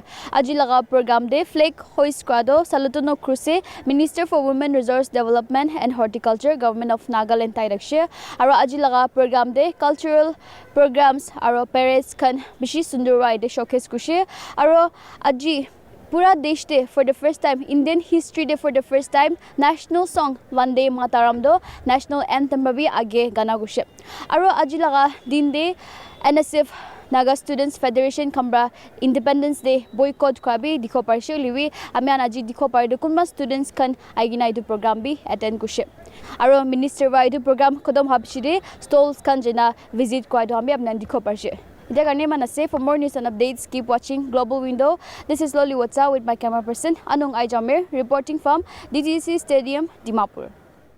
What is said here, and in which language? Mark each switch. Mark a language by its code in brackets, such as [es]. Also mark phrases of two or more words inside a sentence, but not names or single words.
[nag] Aji laga program de flag hoist kwado Salutono Cruise, [en] Minister for Women Resource Development and Horticulture, Government of Nagaland [nag] Taidakshe. Aro aji laga program de [en] cultural programs [nag] aro parades kan bishi sundurai de showcase kushe. Aro aji Pura desh de [en] for the first time, Indian history [nag] de [en] for the first time, national song [nag] Vande Mataram do [en] national anthem [nag] babi age gana gushe. Aro aji laga din de NSF Naga Students Federation Kambra Independence Day boycott kwabi dikho parshe liwi amian aji dikho par de kunma students kan aigina idu program bi attend kushe. Aro minister wa idu program kodom habshide stalls kan jena visit kwado ambi apnan dikho parshe. [en] For more news and updates, keep watching Global Window. This is Loli Watsa with my camera person Anung Aijamir reporting from DTC Stadium, Dimapur.